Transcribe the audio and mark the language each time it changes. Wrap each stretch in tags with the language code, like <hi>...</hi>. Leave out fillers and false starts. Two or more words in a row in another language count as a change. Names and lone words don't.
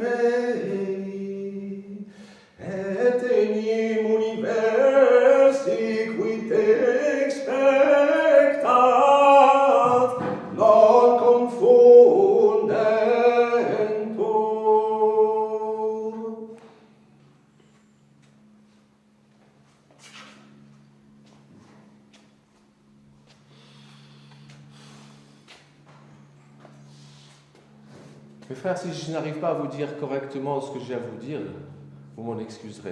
<la>mei, et enim universi qui te expectat, non confundentur.</la> <fr>Mes frères, si je n'arrive pas à vous dire correctement ce que j'ai à vous dire, vous m'en excuserez.</fr>